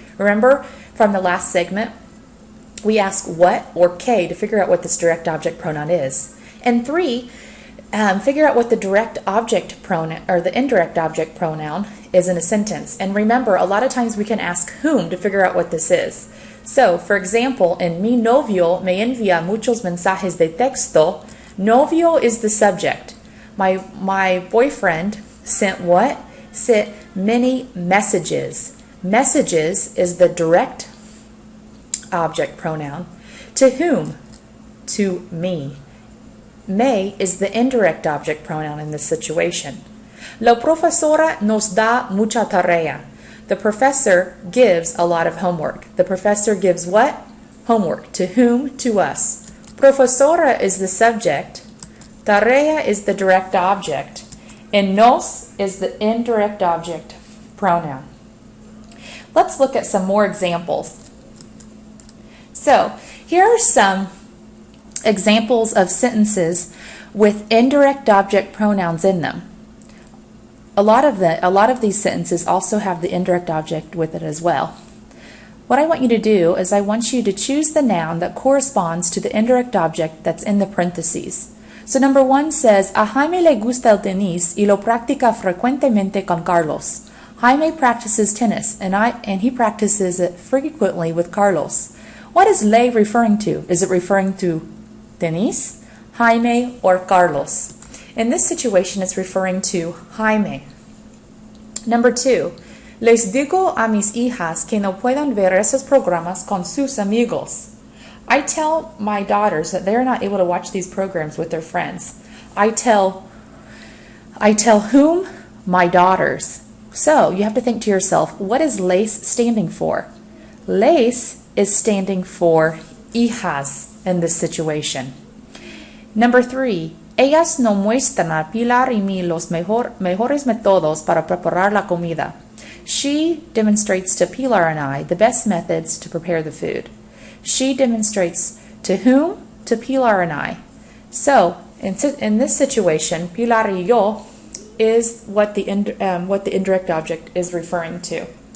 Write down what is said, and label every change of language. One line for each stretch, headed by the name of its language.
English: Remember from the last segment, we ask what or que to figure out what this direct object pronoun is. And 3, figure out what the direct object pronoun or the indirect object pronoun is in a sentence. And remember, a lot of times we can ask whom to figure out what this is. So, for example, in
Spanish: mi novio me envía muchos mensajes de texto, novio
English: is the subject. My boyfriend sent what? Sent many messages. Messages is the direct object pronoun. To whom? To me. Me is the indirect object pronoun in this situation.
Spanish: La profesora nos da mucha tarea.
English: The professor gives a lot of homework. The professor gives what? Homework. To whom? To us. Profesora is the subject. Tarea is the direct object, and nos is the indirect object pronoun. Let's look at some more examples. So, here are some examples of sentences with indirect object pronouns in them. A lot of these sentences also have the indirect object with it as well. What I want you to do is I want you to choose the noun that corresponds to the indirect object that's in the parentheses. So number 1 says,
Spanish: a Jaime le gusta el tenis y lo practica frecuentemente con Carlos.
English: Jaime practices tennis and he practices it frequently with Carlos. What is le referring to? Is it referring to tenis, Jaime, or Carlos? In this situation, it's referring to Jaime. Number 2,
Spanish: les digo a mis hijas que no puedan ver esos programas con sus amigos.
English: I tell my daughters that they're not able to watch these programs with their friends. I tell whom? My daughters. So you have to think to yourself, what is les standing for? Les is standing for hijas in this situation. Number 3,
Spanish: ellas no muestran a Pilar y mí los mejores métodos para preparar la comida.
English: She demonstrates to Pilar and I the best methods to prepare the food. She demonstrates to whom? To Pilar and I. So, in this situation,
Spanish: Pilar y yo
English: is what the indirect object is referring to.